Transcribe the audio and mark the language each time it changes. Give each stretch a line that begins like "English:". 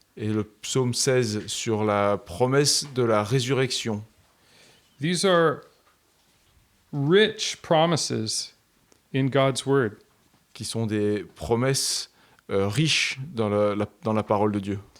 French: Et le psaume 16 sur la promesse de la résurrection.
English: These are rich promises in God's word.
French: Qui sont des promesses riches dans la parole de Dieu.